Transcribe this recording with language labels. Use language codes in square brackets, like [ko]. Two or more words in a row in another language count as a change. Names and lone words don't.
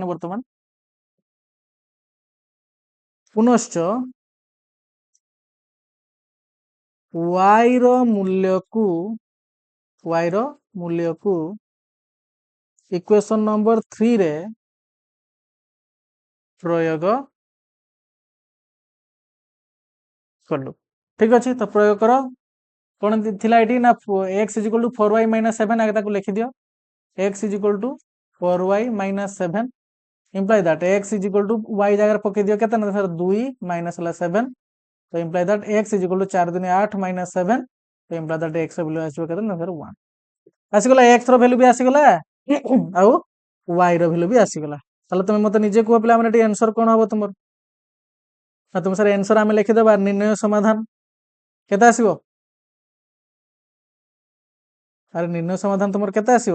[or] ବର୍ତ୍ତମାନ ପୁନଶ୍ଚ y ର ମୂଲ୍ୟକୁ [en] equation number [or] 3 ରେ ପ୍ରୟୋଗ କଲୁ। ଠିକ ଅଛି, ତ ପ୍ରୟୋଗ କର। କଣ ଥିଲା ଏଠି ନା x [en] equal to [or] 4y - 7, ଆগে ତାକୁ ଲେଖିଦିଅ। x [en] equal to [or] 4y - 7 [en] imply that [or] x [en] equal to [or] y ଜାଗାରେ ପକେଇ ଦିଅ କେତେ ନା 2 ମାଇନସ ହେଲା 7। ତ [en] imply that [or] x [en] equal to [or] 4 ଦୁନି 8 - 7। ତ [en] imply that [or] x ର ଭ୍ୟାଲୁ ଆସିବ କେତେ ନା 1 ଆସିଗଲା। x ର ଭ୍ୟାଲୁ ବି ଆସିଗଲା ଆଉ y ର ଭ୍ୟାଲୁ ବି ଆସିଗଲା। ତାହେଲେ ତମେ ମତେ ନିଜେ କୁହ ପିଲାମାନେ, ଏଠି ଆନ୍ସର କଣ ହବ ତୁମର? ନା ତୁମ ସାର୍ ଆନ୍ସର ଆମେ ଲେଖିଦେବା, ନିର୍ଣ୍ଣୟ ସମାଧାନ କେତେ ଆସିବ? ଆରେ ନିର୍ଣ୍ଣୟ ସମାଧାନ ତୁମର କେତେ ଆସିବ?